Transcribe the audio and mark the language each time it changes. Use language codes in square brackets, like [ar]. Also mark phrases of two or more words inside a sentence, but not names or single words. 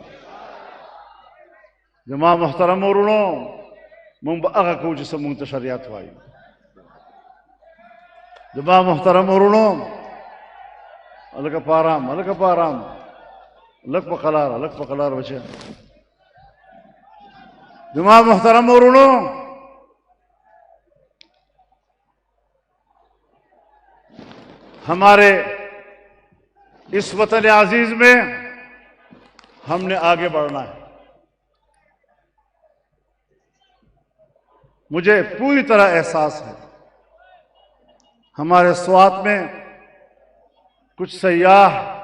[ps] زما محترم ورونو مونږ به هغه کوو چې څه مونږ ته شریعت وایي زما محترم ورونو هلکه په ارام هلکه په ارام لږ په قلار لږ په قلار بچه زما محترم ورونو [ur] ہمارے اس وطن عزیز میں ہم نے آگے بڑھنا ہے مجھے پوری طرح احساس ہے ہمارے سوات میں کچھ سیاح